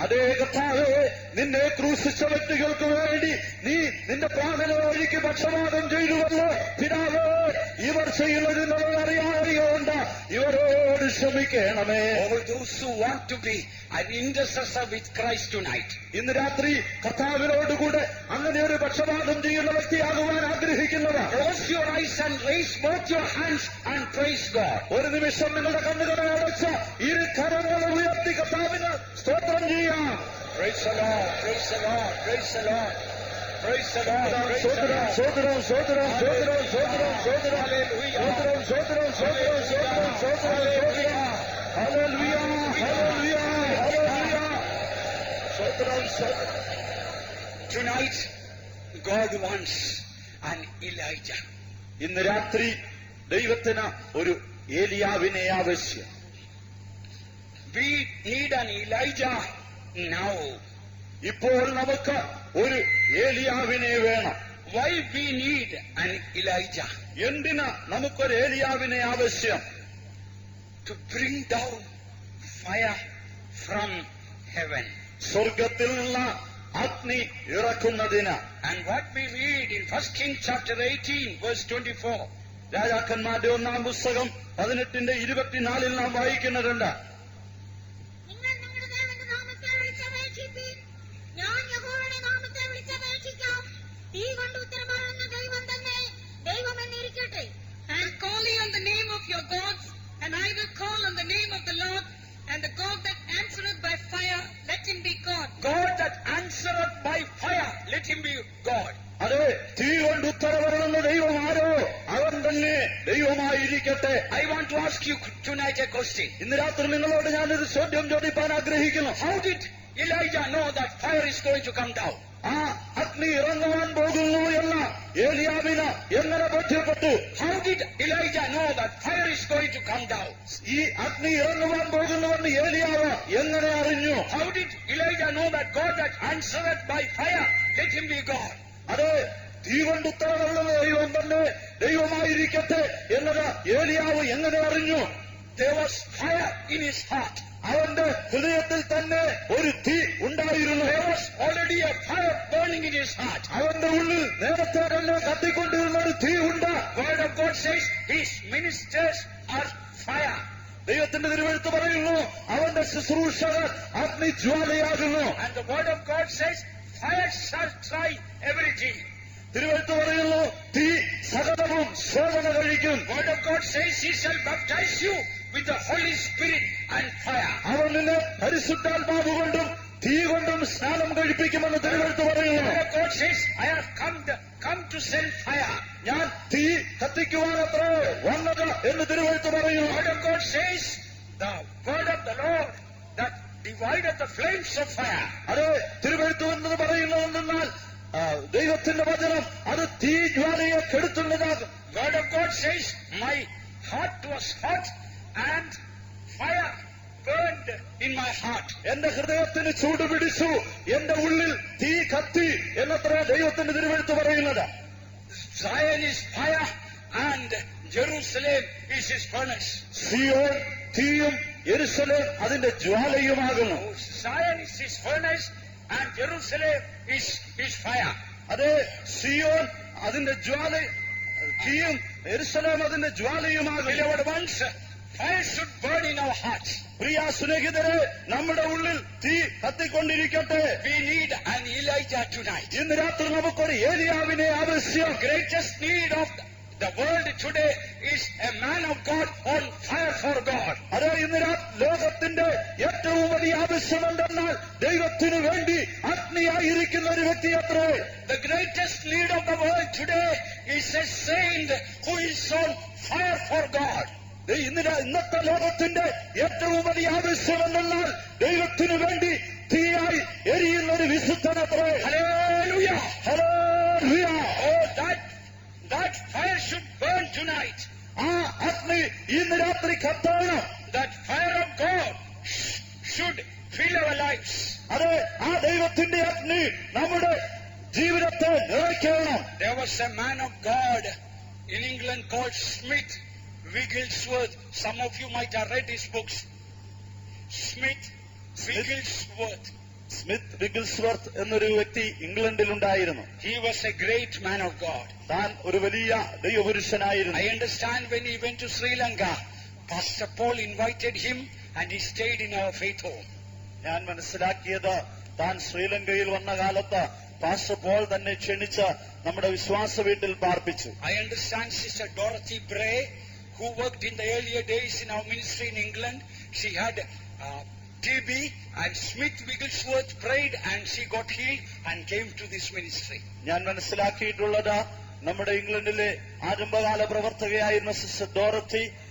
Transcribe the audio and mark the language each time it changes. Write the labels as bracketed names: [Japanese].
[Malayalam] അതേ കർത്താവേ, നിന്നെ ക്രൂശിച്ച വ്യക്തികൾക്ക് വേണ്ടി നീ നിന്റെ പ്രാണനെ ഒഴുക്കി പക്ഷപാതം ചെയ്തുവല്ലോ. പിതാവേ, ഇവർ ചെയ്യുന്നതിനുള്ള അറിയാതെയുണ്ട്, ഇവരോട് ക്ഷമിക്കണമേ. [English] All those who want to be an intercessor with Christ tonight, [Malayalam] ഇന്ന് രാത്രി കർത്താവിനോടുകൂടെ അങ്ങനെ ഒരു പക്ഷപാതം ചെയ്യുന്ന വ്യക്തിയാകുവാൻ ആഗ്രഹിക്കുന്നവർ [English] close your eyes and raise both your hands and praise God. [Malayalam] ഒരു നിമിഷം നിങ്ങളുടെ കണ്ണുകളെ അടച്ച് ഇരു കരങ്ങൾ ഉയർത്തി കർത്താവിന് സ്തോത്രം ചെയ്യാം. [English] Praise the Lord, praise the Lord, praise the Lord, praise the Lord, praise the [Malayalam] സ്തോത്രം [English] Lord. [Malayalam] സ്തോത്രം സ്തോത്രം സ്തോത്രം സ്തോത്രം സ്തോത്രം സ്തോത്രം സ്തോത്രം സ്തോത്രം സ്തോത്രം സ്തോത്രം ഹല്ലേലൂയ ഹല്ലേലൂയ ഹല്ലേലൂയ സ്തോത്രം സ്തോത്രം. [English] Tonight, God wants an Elijah. [Malayalam] ഇന്ന് രാത്രി ദൈവത്തിന് ഒരു ഏലിയാവിനെ ആവശ്യം. [English] We need an Elijah now. [Malayalam] ഇപ്പോൾ നമുക്ക് ഒരു ഏലിയാവിനെ വേണം. [English] Why we need an Elijah? [Malayalam] എന്തിന് നമുക്കൊരു ഏലിയാവിനെ ആവശ്യം? [English] To bring down fire from heaven. [Malayalam] സ്വർഗത്തിൽ നിന്ന് അഗ്നി ഇറക്കുന്നതിന്. [English] And what we read in 1 Kings chapter 18 verse 24. [Malayalam] രാജാക്കന്മാരുടെ 1-ാം പുസ്തകം 18:24 നാം വായിക്കുന്നുണ്ട്. നിങ്ങൾ നിങ്ങളുടെ ദേവന്റെ നാമത്തെ വിളിച്ചപേക്ഷിപ്പീൻ. ഞാൻ യഹോവയുടെ നാമത്തെ വിളിച്ചപേക്ഷിക്കാം. തീ കൊണ്ട് ഉത്തരമരുളുന്ന ദൈവം തന്നെ ദൈവമെന്നിരിക്കട്ടെ. [English] And call ye on the name of your gods, and I will call on the name of the Lord, and the God that answereth by fire, let him be God. God that answereth by fire, let him be God. [Malayalam] അതെ, തീ കൊണ്ട് ഉത്തരവരുന്ന ദൈവം ആരോ അവൻ തന്നെ ദൈവമായിരിക്കട്ടെ. [English] I want to ask you tonight a question. [Malayalam] ഇന്ന് രാത്രി നിങ്ങളോട് ഞാനൊരു ചോദ്യം ചോദിപ്പാൻ ആഗ്രഹിക്കുന്നു. [English] How did Elijah know that fire is going to come down? [Malayalam] ആ അഗ്നി ഇറങ്ങുവാൻ പോകുന്നു എന്ന് ഏലിയാവിന് എങ്ങനെ ബോധ്യപ്പെട്ടു? [English] How did Elijah know that fire is going to come down? [Malayalam] ഈ അഗ്നി ഇറങ്ങുവാൻ പോകുന്നുവെന്ന് ഏലിയാവ് എങ്ങനെ അറിഞ്ഞു? [English] How did Elijah know that God that answereth by fire, let him be God? [Malayalam] അത് തീ കൊണ്ട് ഉത്തരവുള്ള ദൈവം തന്നെ ദൈവമായിരിക്കട്ടെ എന്നത് ഏലിയാവ് എങ്ങനെ അറിഞ്ഞു? [English] There was fire in his heart. [Malayalam] അവന്റെ ഹൃദയത്തിൽ തന്നെ ഒരു തീ ഉണ്ടായിരുന്നു. [English] There was already a fire burning in his heart. [Malayalam] അവന്റെ ഉള്ളിൽ നേരത്തെ തന്നെ കത്തിക്കൊണ്ടിരുന്ന ഒരു തീ ഉണ്ട്. [English] Word of God says his ministers are fire. [Malayalam] ദൈവത്തിന്റെ തിരുവെഴുത്ത് പറയുന്നു അവന്റെ ശുശ്രൂഷകർ അഗ്നിജ്വാലയാകുന്നു. [English] And the word of God says fire shall try everything. [Malayalam] തിരുവെഴുത്ത് പറയുന്നു തീ സകലവും ശോധന കഴിക്കും. [English] Word of God says he shall baptize you with the Holy Spirit and fire. [Malayalam] അവൻ നിന്നെ പരിശുദ്ധാത്മാവ് കൊണ്ടും തീ കൊണ്ടും സ്നാനം കഴിപ്പിക്കുമെന്ന് തിരുവെഴുത്ത് പറയുന്നു. [English] God says, I have come to send fire. [Malayalam] ഞാൻ തീ കത്തിക്കുവാനത്രേ വന്നത് എന്ന് തിരുവെഴുത്ത് പറയുന്നു. [English] Word of God says, the word of the Lord that divided the flames of fire. [Malayalam] അത് തിരുവെഴുത്ത് എന്നത് പറയുന്നതെന്നാൽ ദൈവത്തിന്റെ വചനം അത് തീ ജ്വാലയെ കെടുത്തുന്നതാകും. [English] Word of God says, my heart was hot and fire burned in my heart. [Malayalam] എന്റെ ഹൃദയത്തിന് ചൂട് പിടിച്ചു, എന്റെ ഉള്ളിൽ തീ കത്തി എന്നത്ര ദൈവത്തിന്റെ തിരുവെഴുത്ത് പറയുന്നത്. [English] Zion is fire and Jerusalem is his furnace. [Malayalam] Zion തീയും യെരൂശലേം അതിന്റെ ജ്വാലയുമാകുന്നു. [English] Zion is his furnace and Jerusalem is his fire. [Malayalam] അതെ, സിയോൻ അതിന്റെ ജ്വാല, തീയും യെരൂശലേം അതിന്റെ ജ്വാലയുമാകുന്നു. [English] Beloved ones, fire should burn in our hearts. [Malayalam] പ്രിയ സ്നേഹിതരെ, നമ്മുടെ ഉള്ളിൽ തീ കത്തിക്കൊണ്ടിരിക്കട്ടെ. [English] We need an Elijah tonight. [Malayalam] ഇന്ന് രാത്രി നമുക്കൊരു ഏലിയാവിനെ ആവശ്യം. [English] The greatest need of the world today is a man of God on fire for God. [Malayalam] അതെ, ഇന്ന് ലോകത്തിന്റെ ഏറ്റവും വലിയ ആവശ്യമുണ്ടെന്നാൽ ദൈവത്തിനു വേണ്ടി അഗ്നിയായിരിക്കുന്ന ഒരു വ്യക്തി അത്രേ. [English] The greatest need of the world today is a saint who is on fire for God. [Malayalam] ഇന്നത്തെ ലോകത്തിന്റെ ഏറ്റവും വലിയ ആവശ്യമെന്നാൽ ദൈവത്തിനു വേണ്ടി തീയായി എരിയുന്ന ഒരു വിശുദ്ധനത്രേ. [English] Hallelujah! [Malayalam] Hallelujah! [English] Oh, that fire should burn tonight. [Malayalam] ആ അഗ്നി ഇന്ന് രാത്രി കത്തണം. [English] That fire of God should fill our lives. [Malayalam] അതെ, ആ ദൈവത്തിന്റെ അഗ്നി നമ്മുടെ ജീവിതത്തെ നിറയ്ക്കണം. [English] There was a man of God in England called Smith Wigglesworth. Some of you might have read his books. Smith Wigglesworth. [Malayalam] Smith വിഗിൽസ്വർത്ത് എന്നൊരു വ്യക്തി ഇംഗ്ലണ്ടിലുണ്ടായിരുന്നു. [English] He was a great man of God. [Malayalam] താൻ ഒരു വലിയ ദൈവപുരുഷനായിരുന്നു. [English] I understand when he went to Sri Lanka, Pastor Paul invited him and he stayed in our faith home. [Malayalam] ഞാൻ മനസ്സിലാക്കിയത്, താൻ ശ്രീലങ്കയിൽ വന്ന കാലത്ത് പാസ്റ്റർ പോൾ തന്നെ ക്ഷണിച്ച് നമ്മുടെ വിശ്വാസ വീട്ടിൽ പാർപ്പിച്ചു. [English] I understand Sister Dorothy Bray, who worked in the earlier days in our ministry in England, she had TB, and Smith Wigglesworth prayed and she got healed and came to this ministry. [Malayalam] ഞാൻ മനസ്സിലാക്കിയിട്ടുള്ളത്, നമ്മുടെ ഇംഗ്ലണ്ടിലെ ആരംഭകാല പ്രവർത്തകയായിരുന്ന sister ഡോറത്തി,